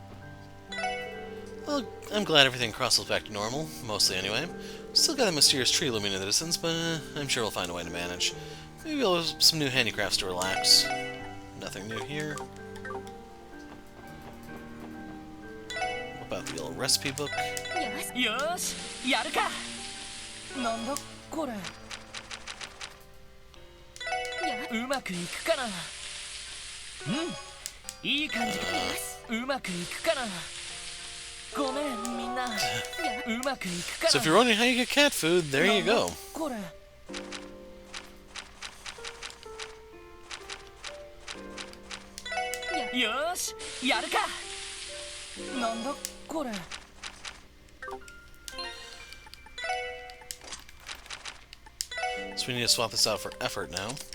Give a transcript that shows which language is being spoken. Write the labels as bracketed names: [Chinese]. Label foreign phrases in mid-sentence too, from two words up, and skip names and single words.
[English] Well, I'm glad everything crosses back to normal, mostly anyway. Still got that mysterious tree looming in the distance, but I'm sure we'll find a way to manage. Maybe we'll have some new handicrafts to relax. Nothing new here. What about the old recipe book? [Japanese] よし、やるか. なんだこれ？うまくいくかな? いい感じか。うまくいくかな? ごめん、みんな。うまくいくかな? [English] So if you're wondering how you get cat food, there you go. [Japanese] よし、やるか. なんだこれ? [English] So we need to swap this out for effort now.